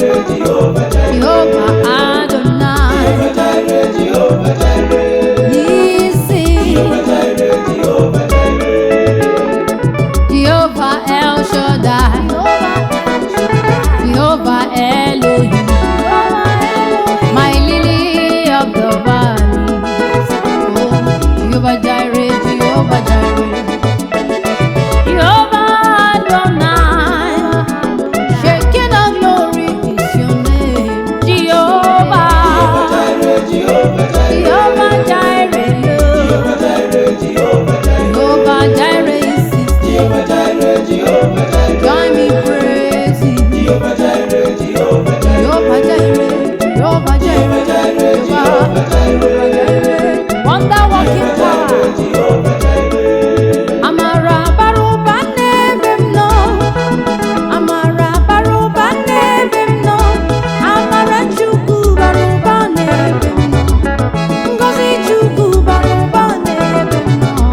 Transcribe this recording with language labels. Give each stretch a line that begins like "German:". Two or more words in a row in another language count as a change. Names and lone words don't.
English: Jehovah Adonai. Jehovah Jireh, Jehovah Jireh. Nisi. Jehovah Jireh, Jehovah Jireh. Jehovah El Shaddai. Jehovah Elohim. My lily of the valley. Oh, Jehovah Jireh, Jehovah Jireh. Jehovah Adonai, Shekinah glory is your name. Jehovah. Jehovah Jireh, Jehovah Jireh. Jehovah Jireh, Lord. Jehovah Jireh, Jehovah Jireh. Jehovah Jireh is his name. Jehovah Jireh, Jehovah Jireh. Join me praising. Jehovah Jireh, Jehovah Jireh, Jehovah Jireh, Jehovah Jireh. Wonder working power.
Igbo: Amara bara ụba n'ebe m nọ. Amara bara ụba n'ebe m nọ. Amara Chukwu bara ụba n'ebe m nọ. Ngọzi Chukwu bara ụba n'ebe m nọ.